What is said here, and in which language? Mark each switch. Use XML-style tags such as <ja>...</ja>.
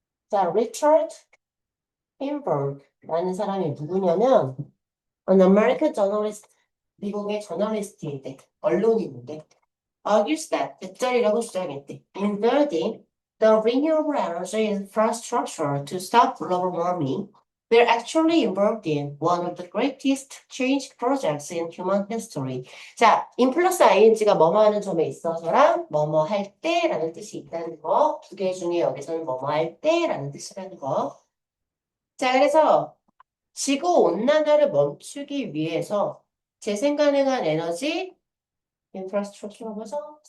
<ko>자, 리처드 햄버그라는 사람이 누구냐면</ko> <en>an American journalist,</en> <ko>미국의 저널리스트인데, 언론인인데</ko> <en>argues that</en> <ko>뱃절이라고 주장했대.</ko> <en>In building the renewable energy infrastructure to stop global warming, we're actually involved in one of the greatest change projects in human history.</en> <ko>자, in 플러스 ing가 뭐뭐 하는 점에 있어서랑 뭐뭐 할 때라는 뜻이 있다는 거. 두 개 중에 여기서는 뭐뭐 할 때라는 뜻이라는 거. 자, 그래서 지구온난화를 멈추기 위해서 재생 가능한 에너지 인프라스트럭처가 뭐죠?</ko>